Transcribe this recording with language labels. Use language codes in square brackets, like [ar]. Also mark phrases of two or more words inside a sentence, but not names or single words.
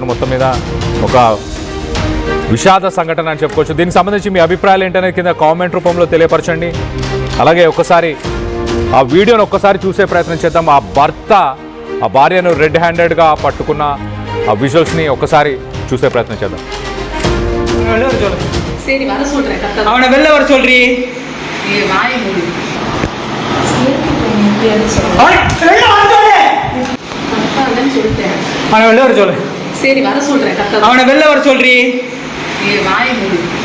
[te] మొత్తం మీద ఒక విషాద సంఘటన అని చెప్పుకోవచ్చు. దీనికి సంబంధించి మీ అభిప్రాయాలు ఏంటనేది కింద కామెంట్ రూపంలో తెలియపరచండి. అలాగే ఒక్కసారి ఆ వీడియోను ఒక్కసారి చూసే ప్రయత్నం చేద్దాం. ఆ భర్త ఆ భార్యను [en] red handed [te] పట్టుకున్న ఆ విజువల్స్ని ఒక్కసారి చూసే ప్రయత్నం చేద్దాం. [ta] சரி வர சொல்றேன். அவனை வெளில வர சொல்றி. வாய் மூடு. அவனை வெளில வர சொல்லு. சரி வர சொல்றேன். அவனை வெளில வர சொல்றி. வாய் மூடு.